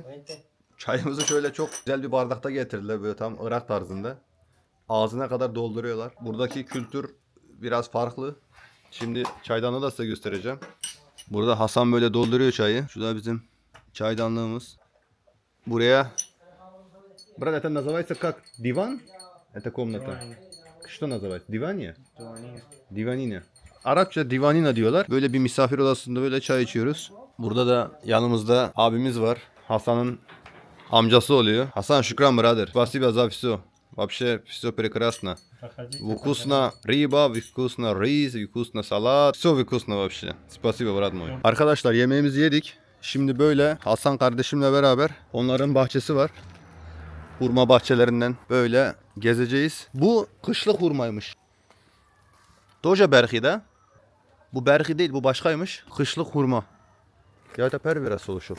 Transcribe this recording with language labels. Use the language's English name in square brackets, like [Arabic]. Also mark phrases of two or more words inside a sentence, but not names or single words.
[Turkish] Çayımızı şöyle çok güzel bir bardakta getirdiler böyle tam Irak tarzında. Ağzına kadar dolduruyorlar. Buradaki kültür biraz farklı. Şimdi çaydanlığı da size göstereceğim. Burada Hasan böyle dolduruyor çayı. Şu da bizim çaydanlığımız. [Russian] Buraya Брат, это называется как диван? Это комната. Что называется? Дивания? [Turkish] Divanina. Arapça divanina diyorlar. Böyle bir misafir odasında böyle çay içiyoruz. Burada da yanımızda abimiz var. Hasan'ın amcası oluyor. Hasan, şükran brother. [Russian] Спасибо за все. Вообще все прекрасно. Вкусно рыба, вкусно рис, вкусно салат. Все вкусно вообще. Спасибо брат мой. [Turkish] Arkadaşlar yemeğimizi yedik. Şimdi böyle Hasan kardeşimle beraber onların bahçesi var. Hurma bahçelerinden böyle gezeceğiz. Bu kışlık hurmaymış. Doja berhi de. Bu berhi değil, bu başkaymış. Kışlık hurma. Ya da perveras oluşur.